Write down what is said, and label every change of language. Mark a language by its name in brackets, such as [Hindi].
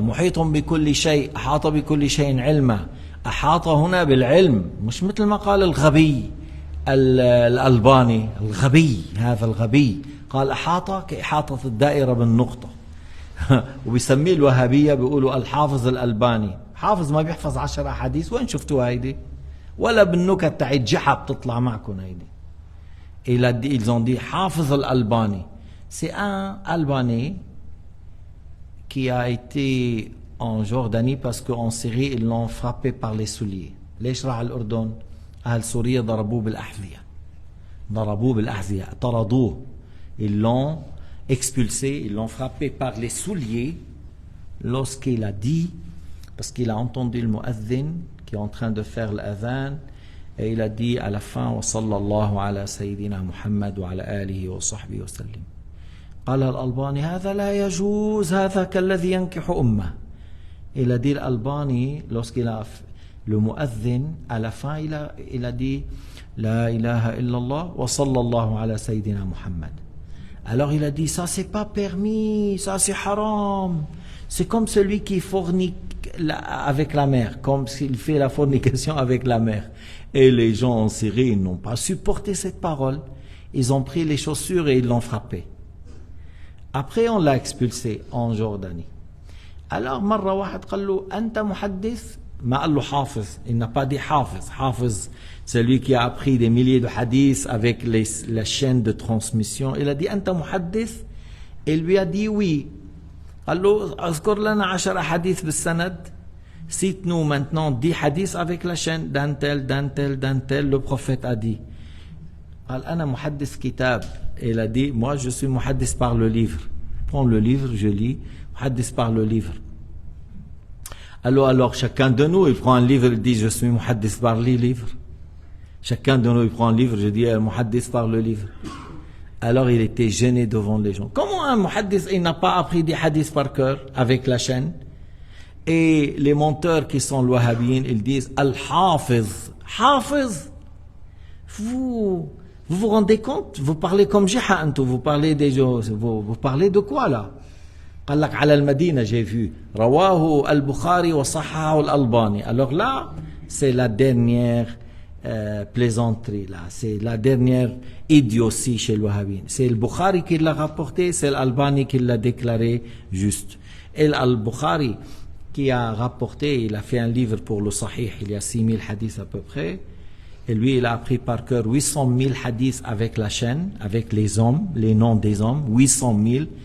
[Arabic] محيط بكل شيء، أحاط بكل شيء علما. أحاط هنا بالعلم، مش مثل ما قال الغبي الألباني، الغبي هذا الغبي قال أحاط كإحاطة الدائرة بالنقطة. وبيسميه الوهابية بيقولوا الحافظ الألباني. حافظ ما بيحفظ 10 أحاديث، وين شفتوا هيدي؟ ولا بالنكت تاعت جحا بتطلع معكم هيدي. [French] Ils ont dit حافظ الألباني. C'est un Albanais qui a été en Jordanie parce qu'en Syrie ils l'ont frappé par les souliers. [Arabic] ليش راح الأردن؟ أهل سوريا ضربوه بالأحذية. ضربوه بالأحذية، طردوه. [French] Ils l'ont expulsé, ils l'ont frappé par les souliers lorsqu'il a dit, parce qu'il a entendu le muazzin qui est en train de faire l'adhan, et il a dit à la fin [Arabic] wa sallallahu ala sayyidina Muhammad wa ala alihi wa sahbihi wa sallim. قال الألباني هذا لا يجوز هذا كالذي ينكح أمه. [French] Il a dit l'Albani lorsqu'il a le muazzin à la fin il a dit [Arabic] la ilaha illallah wa sallallahu ala sayyidina Muhammad. [French] Alors il a dit ça c'est pas permis, ça c'est haram. C'est comme celui qui fornique avec la mère, comme s'il fait la fornication avec la mère. Et les gens en Syrie n'ont pas supporté cette parole. Ils ont pris les chaussures et ils l'ont frappé. Après on l'a expulsé en Jordanie. [Arabic] Alors مرة واحد قال له أنت محدث؟ ما قال له حافظ. [French] Il n'a pas dit حافظ. حافظ celui qui a appris des milliers de hadiths avec la chaîne de transmission. Il a dit [Arabic] أنت محدث؟ [French] Il lui a dit oui. [Arabic] قال له اذكر لنا 10 حديث بالسند. [French] Cite-nous maintenant 10 hadiths avec la chaîne d'un tel, le prophète a dit. [Arabic] قال أنا محدث كتاب. [French] Il a dit moi je suis muhaddis par le livre. Prends le livre, je lis. Muhaddis par le livre. Alors chacun de nous il prend un livre, il dit je suis muhaddis par les livres. Chacun de nous il prend un livre, je dis muhaddis par le livre. Alors il était gêné devant les gens. Comment un muhaddis il n'a pas appris des hadiths par cœur avec la chaîne? Et les menteurs qui sont wahhabiyyin, ils disent al-hafiz. Hafiz. Vous vous rendez compte? Vous parlez comme Jiha, vous parlez des gens, vous parlez de quoi là? [Arabic] قال لك على المدينة [French] j'ai vu [Arabic] رواه البخاري وصححه الألباني. [French] Alors là c'est la dernière plaisanterie là, c'est la dernière idiotie chez le Wahhabin. C'est le Bukhari qui l'a rapporté, c'est l'Albani qui l'a déclaré juste. Et l'Al-Bukhari qui a rapporté, il a fait un livre pour le Sahih, il y a 6000 hadiths à peu près, et lui il a appris par cœur 800 000 hadiths avec la chaîne, avec les hommes, les noms des hommes, 800 000.